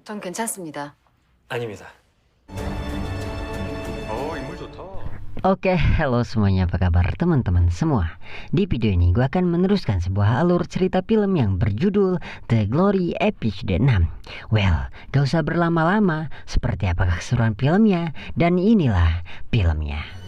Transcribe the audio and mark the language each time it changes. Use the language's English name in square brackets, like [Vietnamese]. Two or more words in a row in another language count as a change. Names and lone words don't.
[Korean] 전 괜찮습니다. 아닙니다. 인물 좋다. [Indonesian] Oke, halo semuanya, apa kabar teman-teman semua? Di video ini gue akan meneruskan sebuah alur cerita film yang berjudul The Glory episode 6. Well, gak usah berlama-lama, seperti apakah keseruan filmnya? Dan inilah filmnya.